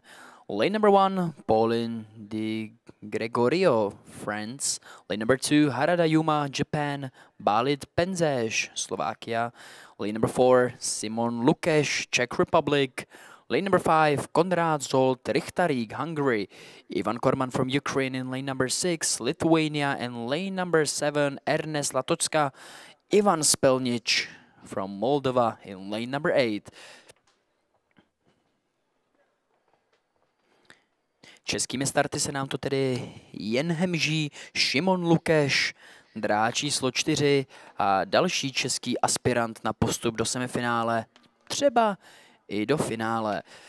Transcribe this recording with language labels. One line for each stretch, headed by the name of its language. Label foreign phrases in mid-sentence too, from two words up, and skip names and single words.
English: Lane number 1, Paulin Di Gregorio, France. Lane number 2, Harada Yuma, Japan. Balid Penzes, Slovakia. Lane number 4, Simon Lukeš, Czech Republic. Lane number 5, Konrad Zolt, Richtarík, Hungary. Ivan Korman from Ukraine in lane number 6, Lithuania. And lane number 7, Ernest Latocka, Ivan Spelnic from Moldova in lane number 8.
Czech: Českými starty se nám to tedy jen hemží. Šimon Lukeš, dráč číslo 4 a další český aspirant na postup do semifinále, třeba i do finále.